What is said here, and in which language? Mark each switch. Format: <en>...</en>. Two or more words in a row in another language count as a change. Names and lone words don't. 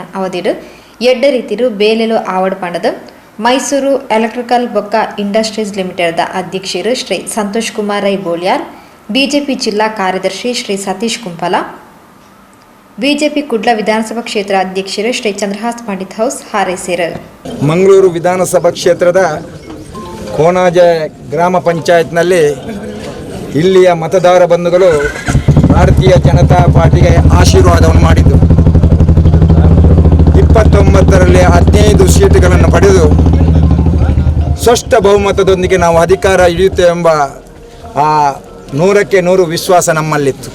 <tcy>ಅವಧಿಡು ಎಡ್ಡ ರೀತಿರು ಬೇಲೆಲು ಆವಡ್ ಪಂಡದ ಮೈಸೂರು ಎಲೆಕ್ಟ್ರಿಕಲ್ ಬೊಕ್ಕ ಇಂಡಸ್ಟ್ರೀಸ್ ಲಿಮಿಟೆಡ್ದ ಅಧ್ಯಕ್ಷರು ಶ್ರೀ ಸಂತೋಷ್ ಕುಮಾರ್ ರೈ ಬೋಳ್ಯಾರ್, ಬಿಜೆಪಿ ಜಿಲ್ಲಾ ಕಾರ್ಯದರ್ಶಿ ಶ್ರೀ ಸತೀಶ್ ಕುಂಪಲ, ಬಿಜೆಪಿ ಕುಡ್ಲ ವಿಧಾನಸಭಾ ಕ್ಷೇತ್ರ ಅಧ್ಯಕ್ಷರು ಶ್ರೀ ಚಂದ್ರಹಾಸ್ ಪಂಡಿತ್ ಹೌಸ್ ಹಾರೈಸಿರು.</tcy> <kn>ಮಂಗಳೂರು ವಿಧಾನಸಭಾ ಕ್ಷೇತ್ರದ ಕೊಣಾಜೆ ಗ್ರಾಮ ಪಂಚಾಯತ್ನಲ್ಲಿ ಇಲ್ಲಿಯ ಮತದಾರ ಬಂಧುಗಳು ಭಾರತೀಯ ಜನತಾ ಪಾರ್ಟಿಗೆ ಆಶೀರ್ವಾದವನ್ನು ಮಾಡಿದ್ದು 29ರಲ್ಲಿ 15 ಸೀಟುಗಳನ್ನು ಪಡೆದು ಸ್ಪಷ್ಟ ಬಹುಮತದೊಂದಿಗೆ ನಾವು ಅಧಿಕಾರ ಹಿಡಿಯುತ್ತೇವೆಂಬ ಆ 100ಕ್ಕೆ 100 ವಿಶ್ವಾಸ ನಮ್ಮಲ್ಲಿತ್ತು.</kn>